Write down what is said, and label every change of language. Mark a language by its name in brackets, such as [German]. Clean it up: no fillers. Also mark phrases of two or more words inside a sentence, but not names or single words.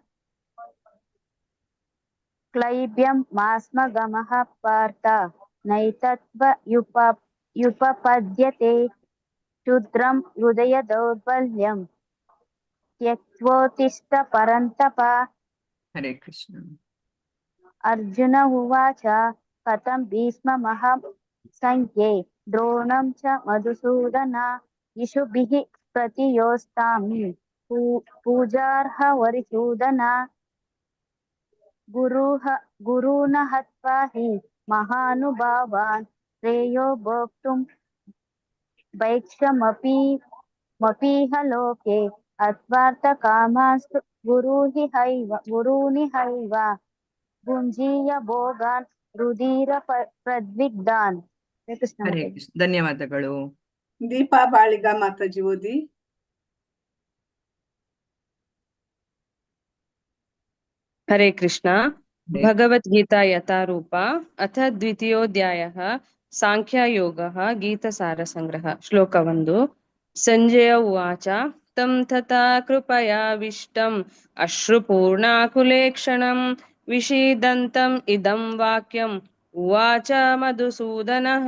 [Sanskrit] ಕ್ಲೈಬ್ಯಂ ಮಾಸ್ಮಗಮಃ ಪಾರ್ಥ ನೈತತ್ವ ಯುಪಪದ್ಯತೆ ಕ್ಷುದ್ರಂ ಹೃದಯ ದೌರ್ಬಲ್ಯಂ ತ್ಯಕ್ತ್ವೋತ್ತಿಷ್ಠ ಪರಂತಪ. ಹರೇ ಕೃಷ್ಣ. ಅರ್ಜುನ ಉವಾಚ ಕಥಂ ಭೀಷ್ಮಮಹಂ ಸಂಖ್ಯೆ ದ್ರೋಣಂ ಚ ಮಧುಸೂದನ. ಇಷುಭಿಃ ಪ್ರತಿಯೋತ್ಸ್ಯಾಮಿ ಪೂಜಾರ್ಹ ವರಿಸೂದನ. ಗುರೂನ್ ಹತ್ವಾ ಹಿ ಮಹಾನುಭಾವಾನ್ ಶ್ರೇಯೋ ಭೋಕ್ತುಂ ಭೈಕ್ಷಮಪೀಹ ಲೋಕೆ. अत्वार्थकामास्तु गुरूनिहैव भुञ्जीय भोगान् प्रद्विग्धान्. ಹರೇ ಕೃಷ್ಣ ಹರೇ [Kannada] ಮಾತಾಜಿ. ಕೃಷ್ಣ. ಧನ್ಯವಾದಗಳು. ದೀಪಾ ಬಾಳಿಗ ಮಾತಾಜಿ ಓದಿ. [Sanskrit] हरे कृष्णा. भगवद्गीता यथारूप अथ द्वितीयोऽध्यायः साङ्ख्ययोगः गीतसारसंग्रह. श्लोक 1. संजय उवाच तं तथा कृपयाविष्टम् अश्रुपूर्णाकुलेक्षणम् विषीदन्तम् इदं वाक्यम् उवाच मधुसूदनः.